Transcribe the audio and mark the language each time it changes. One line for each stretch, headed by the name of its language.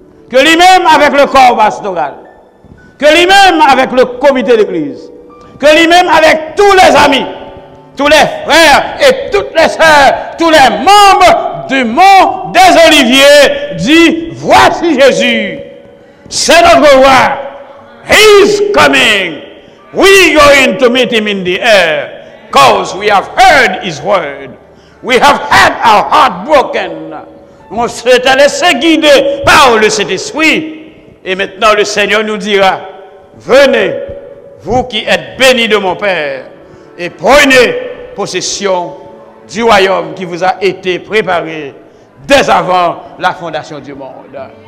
French: que lui-même avec le corps pastoral, que lui-même avec le comité d'église, que lui-même avec tous les amis, tous les frères et toutes les sœurs, tous les membres du Mont des Oliviers, dit, voici Jésus, c'est notre roi,
English: he's coming, we're going to meet him in the air. Because we have heard his word. We have had our heart broken.
French: On s'est laissé guider par le Saint-Esprit. Et maintenant le Seigneur nous dira, venez, vous qui êtes bénis de mon Père, et prenez possession du royaume qui vous a été préparé dès avant la fondation du monde.